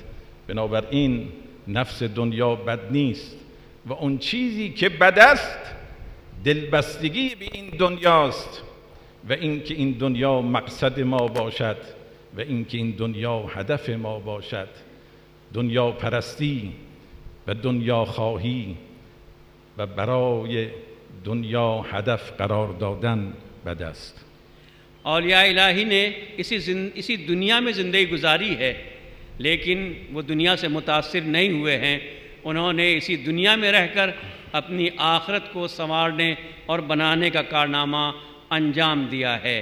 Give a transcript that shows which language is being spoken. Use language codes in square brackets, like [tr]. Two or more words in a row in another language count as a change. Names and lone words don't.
[fa] بنابراین نفس دنیا بد نیست و اون چیزی که بد است دلبستگی به این دنیاست و اینکه این دنیا مقصد ما باشد و اینکه این دنیا هدف ما باشد. دنیا پرستی و دنیا خواهی و برای دنیا هدف قرار دادن بد است. [ur] اولیاء الٰہی نے اسی دنیا میں زندگی گزاری ہے، لیکن وہ دنیا سے متاثر نہیں ہوئے ہیں. انہوں نے اسی دنیا میں رہ کر اپنی آخرت کو سنوارنے اور بنانے کا کارنامہ انجام دیا ہے.